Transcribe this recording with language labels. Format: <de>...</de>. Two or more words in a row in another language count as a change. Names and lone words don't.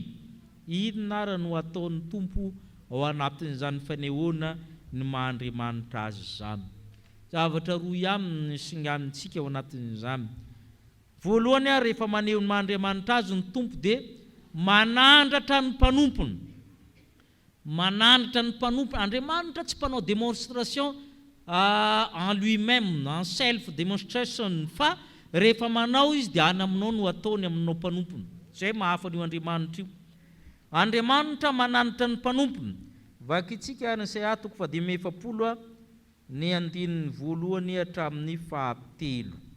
<mg>Inona ary no ataon'ny tompo ao anatin'izany fanehoana ny maha-Andriamanitra azy zany? Zavatra roa ihany no singanintsika ao anatin'izany. Voalohany, rehefa maneo ny maha-Andriamanitra azy ny tompo dia manandratra ny mpanompony. Manandratra ny mpanompony. Andriamanitra tsy mpanao</mg> <fr>démonstration en lui-même, en</fr> <en>self demonstration,</en> <mg>fa rehefa manao izy dia anaminao no ataony aminao mpanompony. Zay mahafa io Andriamanitra io. Andriamanitra manandratra ny mpanompony. Vakitsika ny Isaia 1:7 ny 1:2 hatramin'ny 7.</mg>